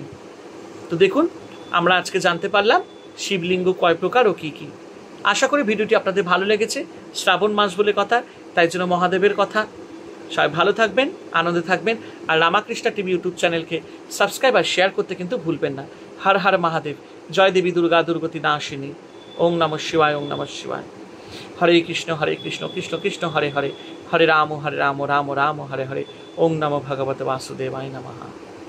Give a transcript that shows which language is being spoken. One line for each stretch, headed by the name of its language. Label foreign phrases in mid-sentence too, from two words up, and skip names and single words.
Bangla: তো দেখুন, আমরা আজকে জানতে পারলাম শিবলিঙ্গ কয় প্রকার ও কী কী। আশা করি ভিডিওটি আপনাদের ভালো লেগেছে। শ্রাবণ মাস বলে কথা, তাই জন্য মহাদেবের কথা। সবাই ভালো থাকবেন, আনন্দে থাকবেন, আর রামাকৃষ্ণা টিভি ইউটিউব চ্যানেলকে সাবস্ক্রাইব আর শেয়ার করতে কিন্তু ভুলবেন না। হর হর মহাদেব, জয় দেবী দুর্গা দুর্গতি নাশিনী।
Sanskrit: ওং নমঃ শিবায়, ওং নমঃ শিবায়। হরে কৃষ্ণ কৃষ্ণ কৃষ্ণ হরে হরে, হরে রাম রাম রাম রাম হরে হরে। ওং নমঃ ভগবতে বাসুদেবায় নমঃ।